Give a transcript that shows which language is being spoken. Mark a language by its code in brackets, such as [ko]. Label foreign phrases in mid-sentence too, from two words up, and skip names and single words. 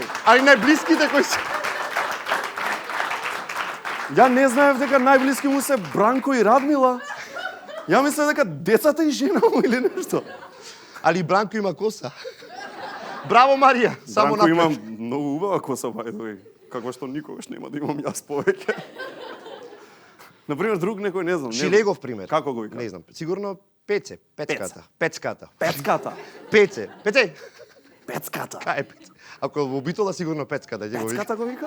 [mk] Али најблиските кои се... Ја не знаев дека најблиски му се Бранко и Радмила. Ја мислев дека децата и жена му или нешто. Али Бранко има коса. Браво, Марија! Само Бранко има напред. многу убава коса, [en] by the way. [mk] Какво што никогаш нема да имам јас повеќе. Например, друг некој не знам. Шилегов пример. Како го вика? Не знам. Сигурно Пеце, Пецката. Пецката. Пеце. Пецката. Кај е Пеце? Ако е во Битола, сигурно Пецката ќе го вика. Пецката го вика.